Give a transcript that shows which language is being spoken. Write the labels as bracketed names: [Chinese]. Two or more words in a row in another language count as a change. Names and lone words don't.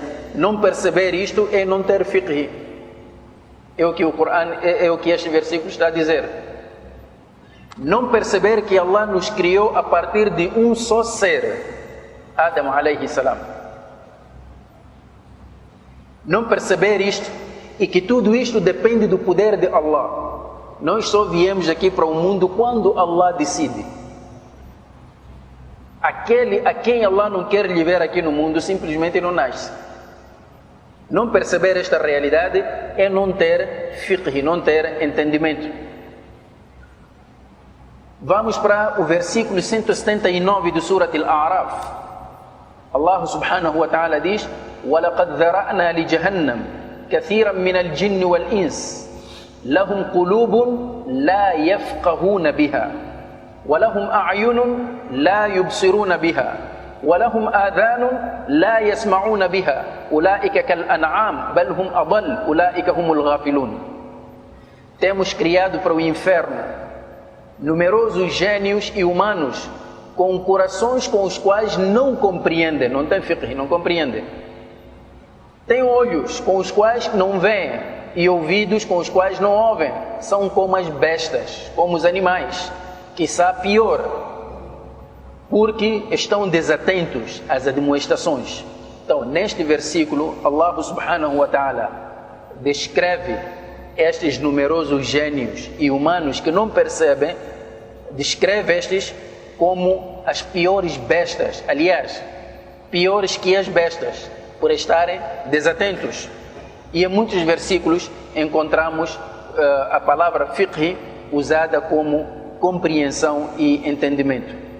[Portuguese] Não perceber isto é não ter fiqh. É o que o Corão, é o que este versículo está a dizer. Não perceber que Allah nos criou a partir de um só ser, [Arabic] آدم عليه السلام. [Portuguese] Não perceber isto, e que tudo isto depende do poder de Allah. Nós só viemos aqui para o mundo quando [Arabic] Allah decide. [Portuguese] Aquele a quem Allah não quer lhe ver aqui no mundo simplesmente não nasce. Não perceber esta realidade é não ter fiqh, não ter entendimento. Vamos para o versículo 179 do Surat Al-A'raf. [Arabic] الله سبحانه وتعالى diz: وَلَقَدْ ذَرَأْنَا لِجَهَنَّمَ كَثِيرًا مِنَ الْجِنِّ وَالْإِنسِ لَهُمْ قُلُوبٌ لَا يَفْقَهُونَ بِهَا وَلَهُمْ أَعْيُنٌ لَا يُبْصِرُونَ بِهَا وَلَهُمْ آذَانٌ لَا يَسْمَعُونَ بِهَا أُولَئِكَ كَالْأَنْعَامِ بَلْ هُمْ أَضَلُّ أُولَئِكَ هُمُ الْغَافِلُونَ. [Portuguese] Temos criado para o inferno numerosos gênios e humanos com corações com os quais não compreendem, não tem fiqh, não compreendem. Tem olhos com os quais não veem e ouvidos com os quais não ouvem. São como as bestas, como os animais, quiçá pior, porque estão desatentos às admoestações. Então, neste versículo, [Arabic] الله سبحانه وتعالى [Portuguese] descreve estes numerosos gênios e humanos que não percebem, descreve estes como as piores bestas, aliás, piores que as bestas, por estarem desatentos. E em muitos versículos encontramos a palavra fiqh usada como compreensão e entendimento.